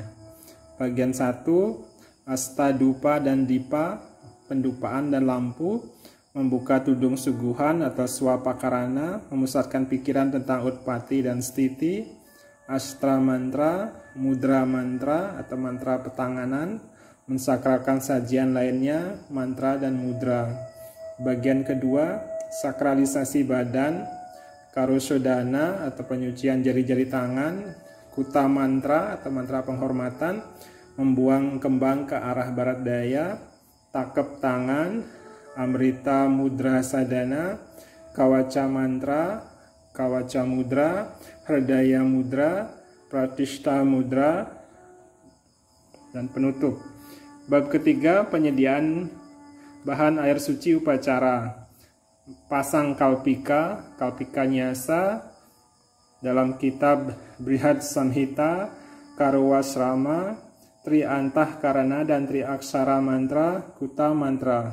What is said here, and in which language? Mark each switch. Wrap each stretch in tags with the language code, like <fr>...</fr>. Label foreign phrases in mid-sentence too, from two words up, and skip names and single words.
<id>Bagian 1, astadupa dan dipa, pendupaan dan lampu, membuka tudung suguhan atau swapakarana, memusatkan pikiran tentang utpati dan stiti, astra mantra, mudra mantra atau mantra petanganan, mensakralkan sajian lainnya, mantra dan mudra. Bagian kedua, sakralisasi badan, karosodana atau penyucian jari-jari tangan, kuta mantra atau mantra penghormatan, membuang kembang ke arah barat daya, takep tangan, Amrita mudra sadana, kawaca mantra, kawaca mudra, hridaya mudra, pratishta mudra, dan penutup. Bab ketiga, penyediaan bahan air suci upacara. Pasang kalpika, kalpika nyasa, dalam kitab Brihad Samhita, Karowasrama, Tri Antah Karana dan Tri Aksara Mantra, Kuta Mantra.</id>